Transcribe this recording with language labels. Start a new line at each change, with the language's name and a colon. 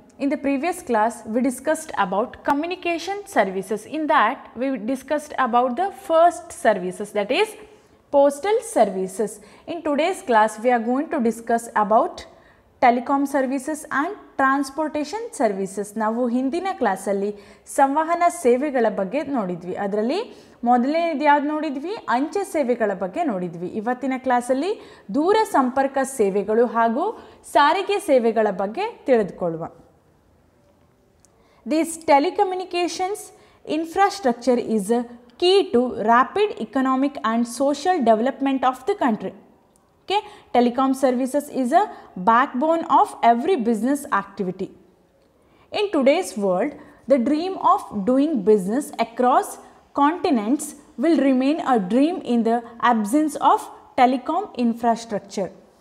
English: In the previous class, we discussed about communication services. In that, we discussed about the first services, that is postal services. In today's class, we are going to discuss about telecom services and transportation services.
Kannada: ನಾವು ಹಿಂದಿನ ಕ್ಲಾಸಲ್ಲಿ ಸಂವಹನ ಸೇವೆಗಳ ಬಗ್ಗೆ ನೋಡಿದ್ವಿ. ಅದರಲ್ಲಿ ಮೊದಲನೇದು ಯಾವ್ದು ನೋಡಿದ್ವಿ? ಅಂಚೆ ಸೇವೆಗಳ ಬಗ್ಗೆ ನೋಡಿದ್ವಿ. ಇವತ್ತಿನ ಕ್ಲಾಸಲ್ಲಿ ದೂರ ಸಂಪರ್ಕ ಸೇವೆಗಳು ಹಾಗೂ ಸಾರಿಗೆ ಸೇವೆಗಳ ಬಗ್ಗೆ ತಿಳಿದುಕೊಳ್ಳುವ.
English: This telecommunications infrastructure is a key to rapid economic and social development of the country. Okay. Telecom services is a backbone of every business activity. In today's world, the dream of doing business across continents will remain a dream in the absence of telecom infrastructure.